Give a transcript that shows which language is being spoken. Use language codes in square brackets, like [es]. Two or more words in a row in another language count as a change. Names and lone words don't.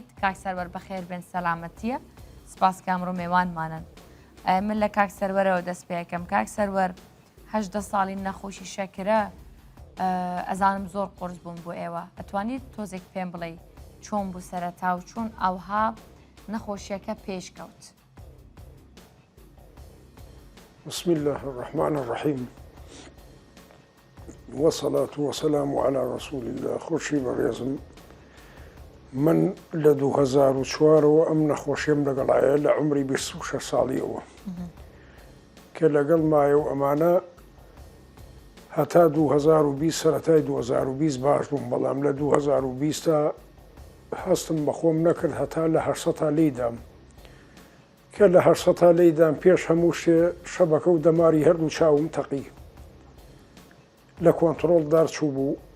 [ckb] Kak Serwer bexêr bin selametiye. Spas ke emro mêwan manin. Min li Kak Serwerê ew dest pê yekem. Kak Serwer 18 salî nexweşî şekire ez zanim zor qurz bûm bû êwe. Etwanî tozek pêm bilî çۆn bû sereta û çۆn ewha nexweşiyeke pêş kewt. [ar] Bismillahirrahmanirrahim. والصلاة والسلام على رسول الله. [ckb] خوشی بەڕێزم، من لە 2004 ئەم نەخۆشیم لەگەڵایە لە عمری 26 ساڵیەوە کە لەگەڵ مایە و ئەمانە هەتا 2020 سەرەتای 2020 باش بووم، بەڵام لە 2020 هەستم بە خۆم نەکرد هەتا لە 800 لێدام کە لە 800 لێدام پێش هەموو شتێ شەبەکە و دەماری هەردوو چاوم تەقی لە کۆنتڕۆڵ دارچوو بوو.